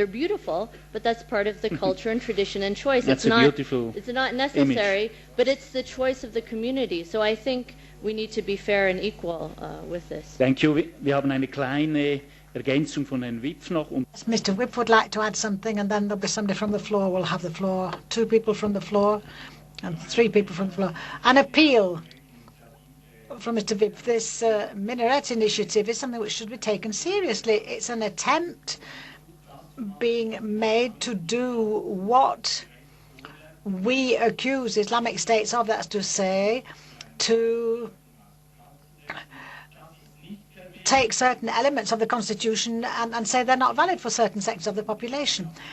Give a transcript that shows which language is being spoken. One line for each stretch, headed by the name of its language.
English: They're beautiful, but that's part of the culture and tradition and choice. That's a beautiful It's not necessary, image. but it's the choice of the community. So I think we need to be fair and equal with this. Thank you.
German: Wir haben eine kleine Ergänzung von Herrn Wipf noch.
English: Mr. Wipf would like to add something, and then there'll be somebody from the floor. We'll have the floor, 2 people from the floor, and 3 people from the floor. An appeal from Mr. Wipf. This minaret initiative is something which should be taken seriously. It's an attempt being made to do what we accuse Islamic states of, that's to say, to take certain elements of the constitution and say they're not valid for certain sectors of the population.